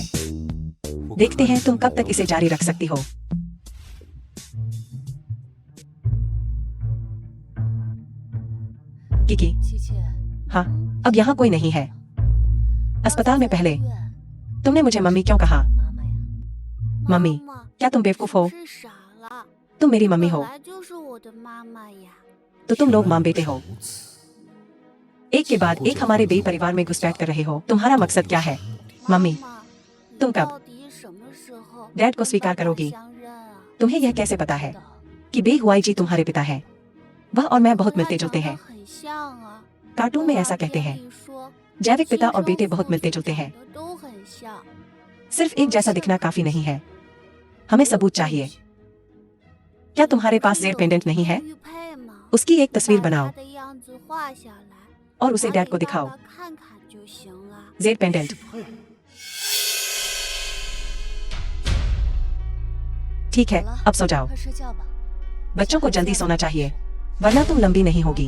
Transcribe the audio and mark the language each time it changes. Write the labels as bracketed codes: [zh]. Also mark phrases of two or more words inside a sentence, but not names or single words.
[hi] देखते हैं तुम कब तक इसे जारी रख सकती हो। किकी, 琪琪， हाँ, अब यहाँ कोई नहीं है। अस्पताल में पहले [zh] 医院 [hi] तुमने मुझे मम्मी क्यों कहा? [zh] 妈妈呀， [hi] मम्मी, [zh] 妈妈 [hi] क्या तुम बेवकूफ हो? [zh] 是傻了， [hi] तुम मेरी मम्मी [zh] 本 [hi] हो [zh] 来就是我的妈妈呀。 [hi] तो तुम लोग माँ बेटे हो। [zh] 如此 [hi] एक के बाद एक हमारे बेई परिवार में घुसपैठ कर रहे हो। तुम्हारा मकसद क्या है? मम्मी, [zh] 妈妈，你 [hi] तुम कब [zh] 到底什么时候 [hi] डैड को [zh] 跟 [hi] स्वीकार [zh] 爸爸 [hi] करोगी? [zh] 相认啊？ [hi] तुम्हें यह कैसे पता है कि बे हुआई जी तुम्हारे पिता हैं? वह और मैं बहुत [zh] 和他 [hi] मिलते [zh] 长 [hi] जुलते [zh] 得 [hi] हैं। [zh] 很像啊。 [hi] कार्टून में [zh] 动 [hi] ऐसा [zh] 画 [hi] कहते [zh] 片 [hi] हैं। [zh] 里说 [hi] जैविक पिता [zh] 亲 [hi] और [zh] 生 [hi] बेटे [zh] 父 [hi] बहुत [zh] 母 [hi] मिलते जुलते हैं। [zh] 长得都很像。 [hi] सिर्फ एक जैसा दिखना काफी नहीं है, हमें सबूत चाहिए। क्या तुम्हारे पास जेड पेंडेंट नहीं है? [zh] 玉佩吗？ [hi] उसकी एक तस्वीर [zh] 把 [hi] बनाओ [zh] 他的样子画下来， [hi] और उसे [zh] 拿 [hi] डैड [zh] 给 [hi] को [zh] 爸 [hi] दिखाओ। [zh] 爸看看就行了。 [hi] जेड पेंडेंट। ठीक है, [zh] 好了， [hi] अब सो जाओ। [zh] 快睡觉吧。 [hi] बच्चों को जल्दी सोना चाहिए, वरना तुम लंबी नहीं होगी।